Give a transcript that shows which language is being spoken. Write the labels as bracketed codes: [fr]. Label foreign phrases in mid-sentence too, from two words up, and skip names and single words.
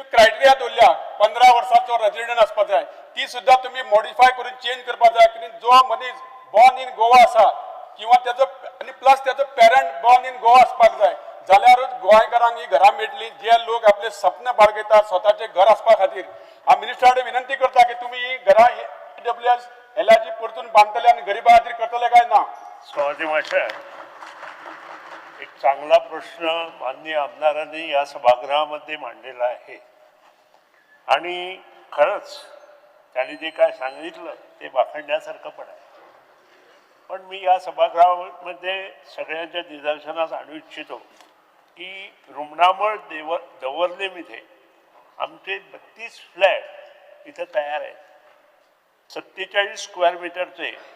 [kok] क्रायटेरिया दवरल्या 15 वर्सांचो रेजिडेंट आसपाक जाय ती सुद्धा तुम्ही मॉडिफाय करून चेंज करपाक जाय की जो मनीस [en] born in Goa [kok] आसा किंवा त्याचो आनी प्लस त्याचो पेरंट [en] born in Goa [kok] आसपाक जाय जाल्यारूच गोंयकारांक ही घरां मेळटली जे लोक आपले सपन बाळगयतात स्वताचे घर आसपा खातीर हांव मिनिस्टरा कडेन विनंती करता की तुम्ही ही घरां EWS LIG परतून बांदतले आनी गरिबां खातीर करतले काय ना [mr] स्वागत मास्टर एक चांगला प्रश्न माननीय आमदारांनी या सभागृहामध्ये मांडलेला आहे आणि खरंच त्यांनी जे काय सांगितलं ते वाखाणण्यासारखं पण आहे पण मी या सभागृहामध्ये सगळ्यांच्या निदर्शनास आणू इच्छितो की रुमणामळ दवर्लेमध्ये आमचे 32 फ्लॅट इथं तयार आहेत 47 स्क्वेअर मीटरचे